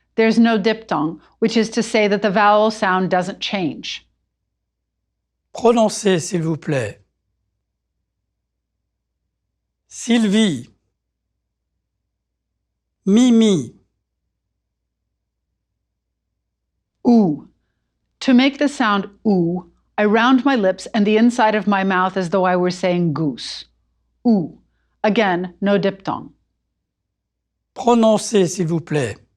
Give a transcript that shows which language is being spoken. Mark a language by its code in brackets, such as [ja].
[en] There's no diphthong, which is to say that the vowel sound doesn't change. [fr] Prononcez, s'il vous plaît. Sylvie, Mimi. Oo. [en] To make the sound oo, I round my lips and the inside of my mouth as though I were saying goose. Oo. Again, no diphthong. [fr] Prononcez, s'il vous plaît.